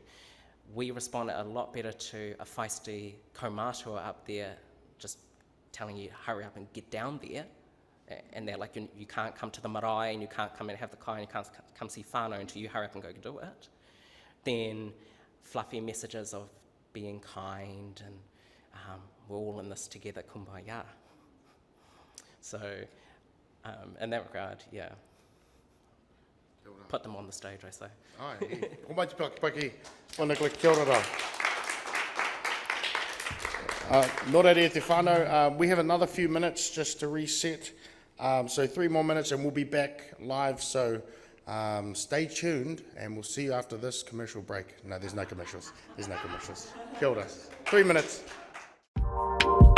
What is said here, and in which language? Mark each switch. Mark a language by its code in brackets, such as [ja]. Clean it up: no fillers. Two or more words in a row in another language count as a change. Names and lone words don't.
[en] We responded a lot better to a feisty kaumātua up there just telling you hurry up and get down there, and they're like, you can't come to the marae and you can't come and have the kai and you can't come see whānau until you hurry up and go do it, then fluffy messages of being kind and we're all in this together, kumbaya. So, in that regard, yeah. Put them on the stage, I say. [mi] Ai, ko mai te paki, o Nicola, kia ora rā. Nō reira e te whānau, [en] we have another few minutes just to reset. So 3 more minutes and we'll be back live, so stay tuned and we'll see you after this commercial break. No, there's no commercials. There's no commercials. [mi] Kia ora. [en] 3 minutes.